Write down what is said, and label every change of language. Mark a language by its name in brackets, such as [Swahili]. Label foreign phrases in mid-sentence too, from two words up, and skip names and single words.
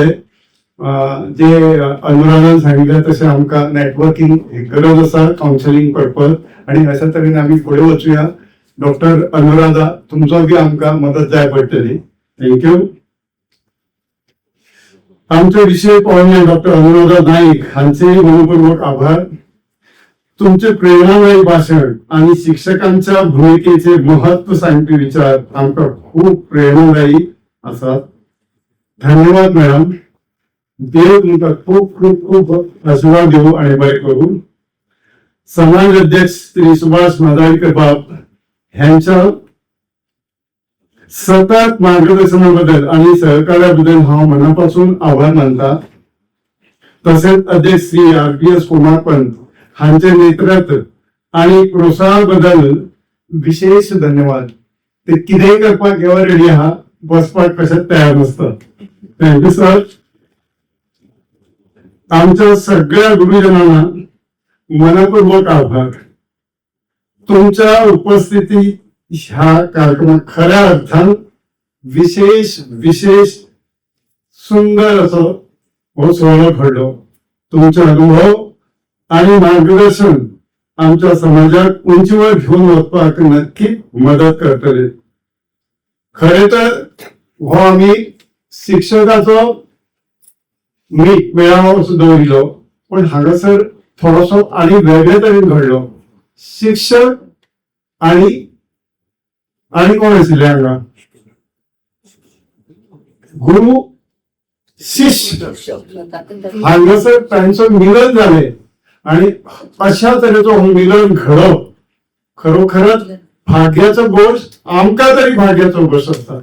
[Konkani] जे अनुराधान सांगितले तसे आमकां नेटवर्किंग गरज आसा, [English] counselling purpose, [Konkani] आणि अशा तरेन आमी फुडें वचुया. डॉक्टर अनुराधा, तुमचो बी आमकां मदत जाय पडटली. थँक्यू. आमचे विशेष पाहुणे डॉक्टर अनुराधा नाईक हांचे मनपूर्वक आभार. तुमचे प्रेरणादायी भाषण आणि शिक्षकांच्या भूमिकेचे महत्व सांगपी विचार आमकां खूप प्रेरणादायी आसात. धन्यवाद मॅडम. देव तुमकां खूप खूप खूप आशीर्वाद देऊ आणि बरें करू. समाज अध्यक्ष श्री सुभाष मालाईकर बाब ह्यांच्या सतत मार्गदर्शनाबद्दल आणि सहकार्याबद्दल हांव मनापासून आभार मानता. तसेच अध्यक्ष श्री RBS कुमारपंत हांचे नेतृत्व आणि प्रोत्साहनाबद्दल विशेष धन्यवाद. ते कितेंय करपाक [English] ever ready [Konkani] आहा, बसपाक कशेंच तयार नसतात. [English] thank you sir. [Marathi] आमच्या सगळ्या गुरुजनांना मनपूर्वक आभार. [Konkani] तुमच्या उपस्थिती ह्या कार्यक्रमात खऱ्या अर्थान विशेष विशेष सुंदर असो हो सोहळा घडलो. तुमचे अनुभव आणि मार्गदर्शन आमच्या समाजात उंचीवर घेऊन वचपाक नक्की मदत करतले. खरे तर हो आम्ही शिक्षकाचो मीट मेळावो सुद्धा दवरिल्लो, पण हांगासर थोडोसो आणि वेगळे तरेन घडलो. शिक्षक आणि कोण आशिल्ले हांगा, गुरु शिष्य हांगासर तांचो मिलन जाले आणि अशा तरेचो हो मिलन घडप खरोखरच भाग्याचो गोष्ट, आमकां तरी भाग्याचो गोष्ट आसता.